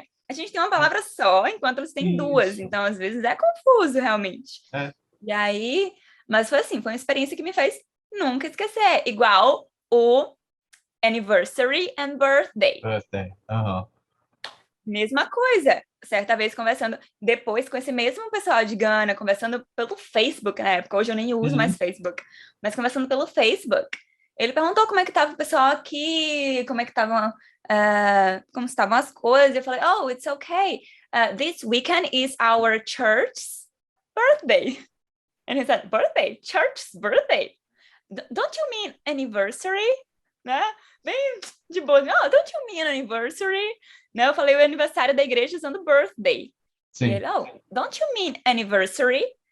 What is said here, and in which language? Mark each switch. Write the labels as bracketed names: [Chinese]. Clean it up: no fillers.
[Portuguese] A gente tem uma palavra só, enquanto eles têm duas. Isso. Então, às vezes, é confuso, realmente. É. E aí, mas foi assim, foi uma experiência que me fez nunca esquecer. Igual o anniversary and birthday. [English] Birthday. Aham. [Portuguese] Mesma coisa. Certa vez conversando, depois com esse mesmo pessoal de Gana, conversando pelo Facebook na época, hoje eu nem uso mais Uhum. Facebook, mas conversando pelo Facebook. Ele perguntou como é que estava o pessoal aqui, como é que estavam, como estavam as coisas. Eu falei, [English] oh, it's okay. This weekend is our church's birthday. And he said, birthday? Church's birthday? Don't you mean anniversary? [Portuguese] Né? Bem de boa. [English] Oh, don't you mean anniversary? [Portuguese] Né? Eu falei o aniversário da igreja usando birthday. E Sim. ele, [English] oh, don't you mean anniversary?